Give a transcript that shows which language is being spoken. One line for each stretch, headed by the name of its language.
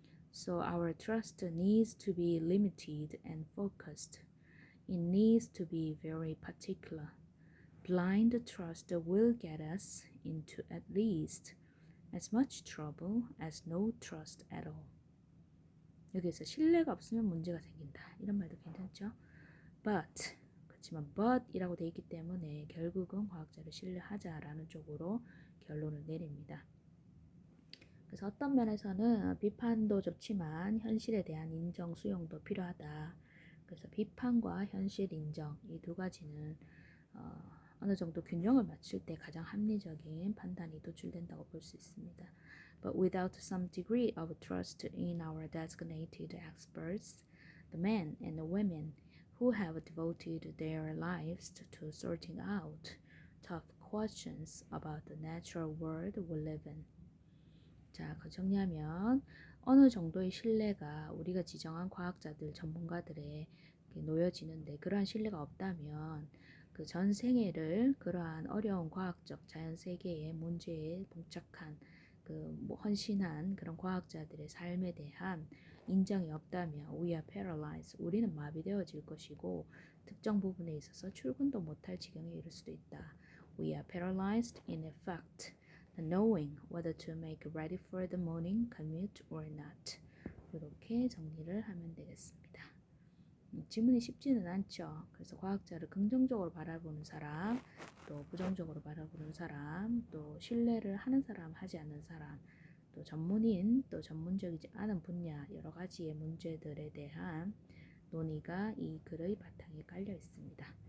English: So our trust needs to be limited and focused. It needs to be very particular. Blind trust will get us into at least as much trouble as no trust at all.
Korean: 여기에서 신뢰가 없으면 문제가 생긴다. 이런 말도 괜찮죠? But 그렇지만 but이라고 돼 있기 때문에 결국은 과학자를 신뢰하자라는 쪽으로 결론을 내립니다. 그래서 어떤 면에서는 비판도 좋지만 현실에 대한 인정 수용도 필요하다. 그래서 비판과 현실 인정 이 두 가지는 어느 정도 균형을 맞출 때 가장 합리적인 판단이 도출된다고 볼 수 있습니다.
English: But without some degree of trust in our designated experts, the men and the women who have devoted their lives to sorting out tough questions about the natural world we live in.
Korean: 자, 그 정리하면 어느 정도의 신뢰가 우리가 지정한 과학자들, 전문가들에 놓여지는데 그러한 신뢰가 없다면 그 전 생애를 그러한 어려운 과학적 자연 세계의 문제에 봉착한 헌신한 그런 과학자들의 삶에 대한 인정이 없다면
English: we are paralyzed.
Korean: 우리는 마비되어질 것이고 특정 부분에 있어서 출근도 못할 지경에 이를 수도 있다.
English: We are paralyzed in effect, knowing whether to make ready for the morning commute or not.
Korean: 이렇게 정리를 하면 되겠습니다. 질문이 쉽지는 않죠. 그래서 과학자를 긍정적으로 바라보는 사람, 또 부정적으로 바라보는 사람, 또 신뢰를 하는 사람, 하지 않는 사람, 또 전문인, 또 전문적이지 않은 분야 여러 가지의 문제들에 대한 논의가 이 글의 바탕에 깔려 있습니다.